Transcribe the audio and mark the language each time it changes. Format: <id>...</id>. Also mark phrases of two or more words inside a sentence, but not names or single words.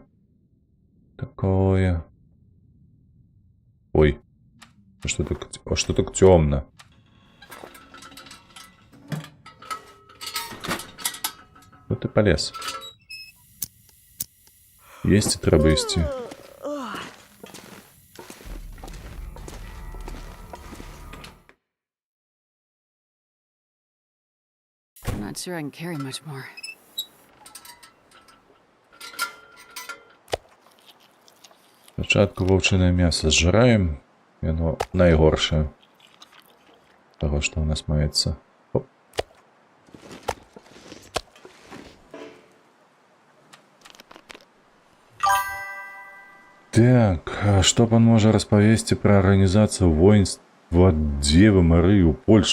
<be>Такое. Ой. А што так цёмна? Ну ты полез. Есці трэба ісці.</be> <en>I'm not sure I can carry much more.</en> <be>Спачатку воўчынае мяса зжыраем. Яно найгоршае. Таго, што ў нас маецца. Оп. Так, а што пан можа распавесці пра арганізацыю воінства Дзевы Марыі ў Польшчы?</be>